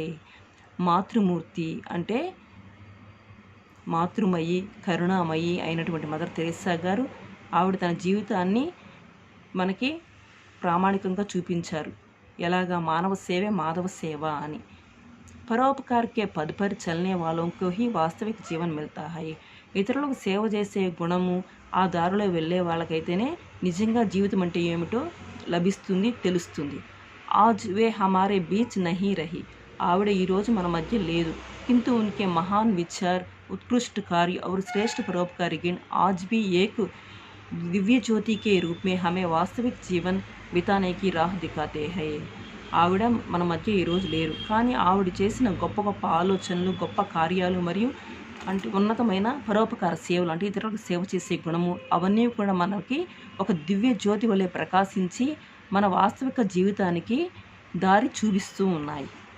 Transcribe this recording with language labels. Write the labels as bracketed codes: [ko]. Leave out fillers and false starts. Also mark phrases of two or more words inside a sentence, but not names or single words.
[te] మాతృమూర్తి అంటే మాతృమయి, కరుణామయి అయినటువంటి మదర్ తెరేసా గారు ఆవిడ తన జీవితాన్ని మనకి ప్రామాణికంగా చూపించారు. ఎలాగా మానవ సేవే మాధవ సేవ అని. [hi] परोपकार के पथ पर चलने वालों को ही वास्तविक जीवन मिलता है. [te] ఇతరులకు సేవ చేసే గుణము ఆ దారిలో వెళ్ళే వాళ్ళకైతేనే నిజంగా జీవితం అంటే ఏమిటో లభిస్తుంది, తెలుస్తుంది. [hi] आज वे हमारे बीच नहीं रहीं. [te] ఆవిడ ఈరోజు మన మధ్య లేదు. [hi] किंतु उनके महान विचार, उत्कृष्ट कार्य और श्रेष्ठ परोपकारी गुण आज भी एक दिव्य ज्योति के रूप में हमें वास्तविक जीवन बिताने की राह दिखाते हैं. [te] ఆవిడ మన మధ్య ఈరోజు లేరు, కానీ ఆవిడ చేసిన గొప్ప గొప్ప ఆలోచనలు, గొప్ప కార్యాలు మరియు అంటే ఉన్నతమైన పరోపకార సేవలు అంటే ఇతరులకు సేవ చేసే గుణము అవన్నీ కూడా మనకి ఒక దివ్య జ్యోతి వలె ప్రకాశించి మన వాస్తవిక జీవితానికి దారి చూపిస్తూ ఉన్నాయి.